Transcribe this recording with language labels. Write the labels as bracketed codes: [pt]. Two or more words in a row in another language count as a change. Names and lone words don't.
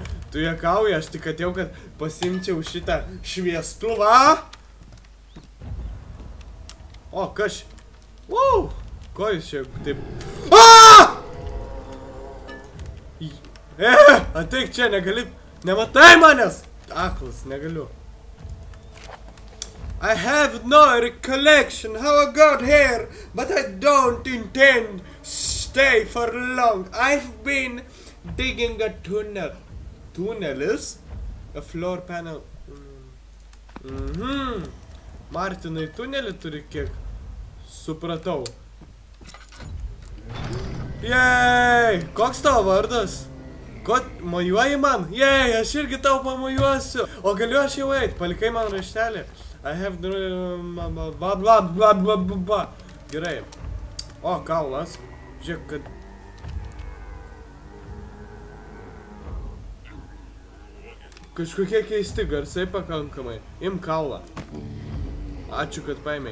[lt] Tu juokauji, aš tik atėjau, kad pasimčiau šitą šviestuvą. O, kas? Wow! Ko jūs čia taip... Ateik čia, negali... Nematai manęs! Aklas, negaliu. [en] I have no recollection how I got here, but I don't intend stay for long. I've been digging a tunnel. Tunelis? A floor panel. [lt] Martinai, tunelį turi kiek? Supratau. Jej! Koks tavo vardas? Ko mojuoji man? Jej, aš irgi tau pamojuosiu. O galiu aš jau eit? Palikai man raštelį. [en] I have... [lt] Gerai. O, kaulas. Žiūrėk, kad... Kažkokie keisti garsai pakankamai. Im kaulą. Ačiū, kad paėmei.